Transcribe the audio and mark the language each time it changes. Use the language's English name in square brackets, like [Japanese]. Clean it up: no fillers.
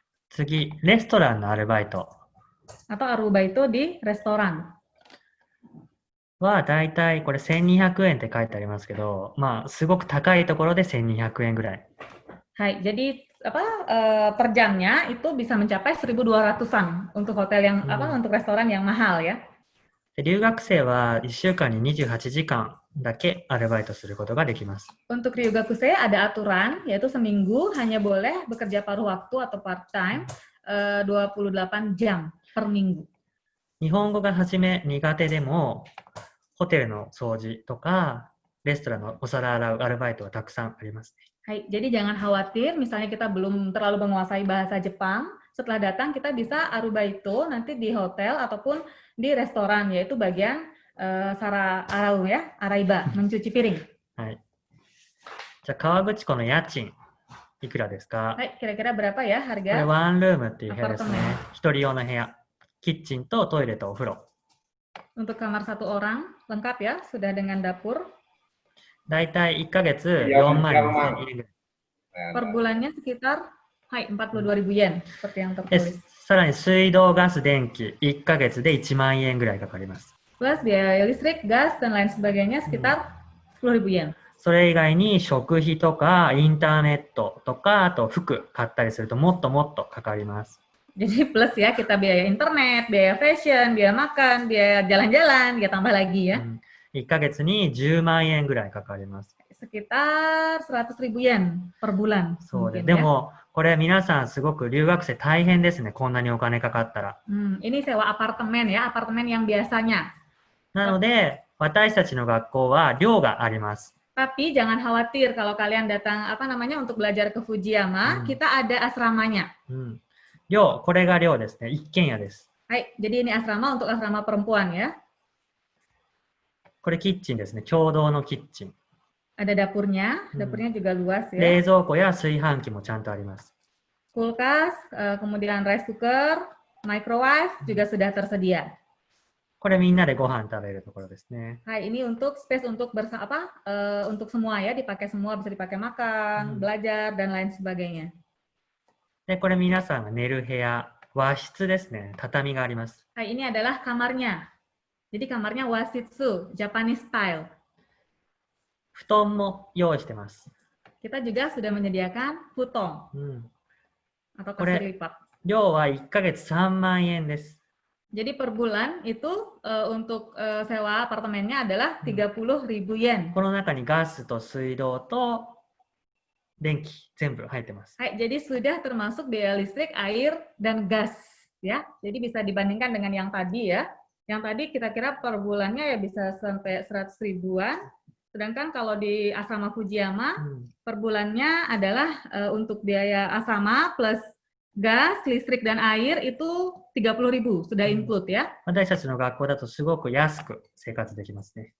[Japanese] 次、レストランのアルバイト [Indonesian] Atau arubaito di restoran. [Japanese] はだいたいこれ1200円って書いてありますけど、すごく高いところで1200円ぐらい。 [Indonesian] Hai, jadi per jamnya itu bisa mencapai 1200-an untuk hotel yang untuk restoran yang mahal ya. [Japanese] で留学生は1週間に28時間だけアルバイトすることができます。 [Indonesian] Untuk ryugakusei ada aturan yaitu seminggu hanya boleh bekerja paruh waktu atau part time 28 jam per minggu. [Japanese] 日本語が初め苦手でも、ホテルの掃除とか、レストランのお皿洗うアルバイトはたくさんありますね。 [Indonesian] Hai, jadi jangan khawatir misalnya kita belum terlalu menguasai bahasa Jepang, setelah datang kita bisa arubaito nanti di hotel ataupun di restoran, yaitu bagian arau ya, araiba, mencuci piring. [Japanese] はい。じゃあ、河口湖の家賃、いくらですか？ [Indonesian] Hai, kira-kira berapa ya [Japanese] これ [Indonesian] harga? [Japanese] ワンルームっていう部屋ですねアパートメン。一人用の部屋。キッチンとトイレとお風呂。 [Indonesian] Untuk kamar satu orang, lengkap ya, sudah dengan dapur. [Japanese] だいたい1ヶ月4万2000円ぐらい。 [Indonesian] Per bulannya sekitar 42.000 yen, seperti yang [Japanese] で [Indonesian] tertulis. [Japanese] さらに水道、ガス、電気、1ヶ月で1万円ぐらいかかります。 [Indonesian] Plus biaya listrik, gas, dan lain sebagainya sekitar 10.000 yen. [Japanese] それ以外に食費とかインターネットとか、あと服買ったりするともっともっとかかります。 [Indonesian] Jadi plus ya, kita biaya internet, biaya fashion, biaya makan, biaya jalan-jalan, ya tambah lagi ya. [Japanese] 1ヶ月に10万円ぐらいかかります。 [Indonesian] Sekitar 100.000 yen per bulan. [Japanese] そうで [Indonesian] mungkin [Japanese] で [Indonesian] ya. [Japanese] も、これ皆さんすごく留学生大変ですね。こんなにお金かかったら。 [Indonesian] Ini sewa apartemen ya, apartemen yang biasanya. [Japanese] なので、私たちの学校は寮があります。 [Indonesian] Tapi jangan khawatir kalau kalian datang untuk belajar ke Fujiyama, kita ada asramanya. [Japanese] 寮、これが寮ですね。一軒家です。 [Indonesian] Hai, jadi ini asrama untuk asrama perempuan ya. [Japanese] これキッチンですね。共同のキッチン。 [Indonesian] Ada dapurnya, dapurnya juga luas ya. [Japanese] 冷蔵庫や炊飯器もちゃんとあります。 [Indonesian] kulkas, kemudian rice cooker, microwave juga sudah tersedia. [Japanese] これみんなでご飯食べるところですね。 [Indonesian] Hai, ini untuk space untuk untuk semua ya, dipakai semua, bisa dipakai makan, belajar dan lain sebagainya. [Japanese] で、これ皆さんが寝る部屋、和室ですね。畳があります。 [Indonesian] Hai, ini adalah kamarnya. Jadi kamarnya wasitsu, Japanese style. 布団も用意してます。 Kita juga sudah menyediakan futon うん、 atau [Japanese] Kore- [Indonesian] kasur lipat. [Japanese] 量は1ヶ月3万円です。 [Indonesian] Jadi per bulan itu untuk sewa apartemennya adalah 30.000 yen. [Japanese] この中にガスと水道と電気全部入ってます。 [Indonesian] Hai, jadi sudah termasuk biaya listrik, air, dan gas ya. Jadi bisa dibandingkan dengan yang tadi ya. Yang tadi kira-kira per bulannya ya bisa sampai 100 ribuan. Sedangkan kalau di asrama Fujiyama うん、 per bulannya adalah untuk biaya asrama plus gas, listrik, dan air itu 30.000 sudah include ya. [Japanese] 私たちの学校だとすごく安く生活できますね。